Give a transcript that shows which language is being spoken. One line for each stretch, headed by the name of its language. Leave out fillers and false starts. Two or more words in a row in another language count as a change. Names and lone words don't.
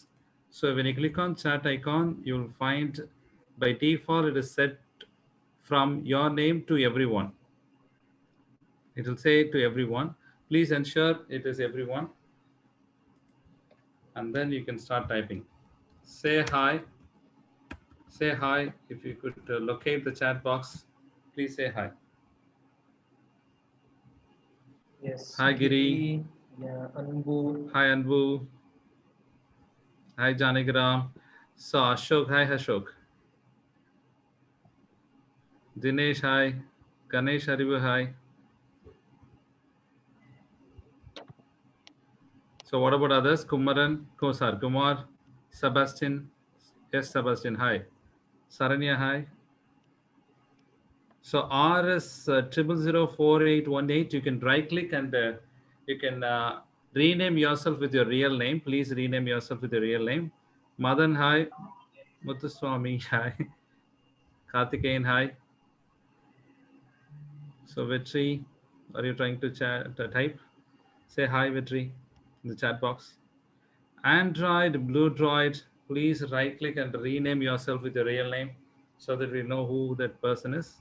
English: So when you click on chat icon, you will find by default, it is set from your name to everyone. It will say to everyone. Please ensure it is everyone. And then you can start typing. Say hi. Say hi. If you could locate the chat box, please say hi. Yes. Hi, Giri. Yeah, Anbu. Hi, Anbu. Hi, Janigram. So, Ashok. Hi, Ashok. Dinesh. Hi. Ganesh Haribu. Hi. So, what about others? Kumaran, Kosar, Kumar, Sebastian. Yes, Sebastian. Hi. Saranya. Hi. So, RS 0004818. You can right click and you can rename yourself with your real name. Please rename yourself with your real name. Madan, hi. Muthuswamy, hi. Karthikeyan, hi. So Vetri, are you trying to type? Say hi, Vetri, in the chat box. Android, Blue Droid, please right click and rename yourself with your real name so that we know who that person is.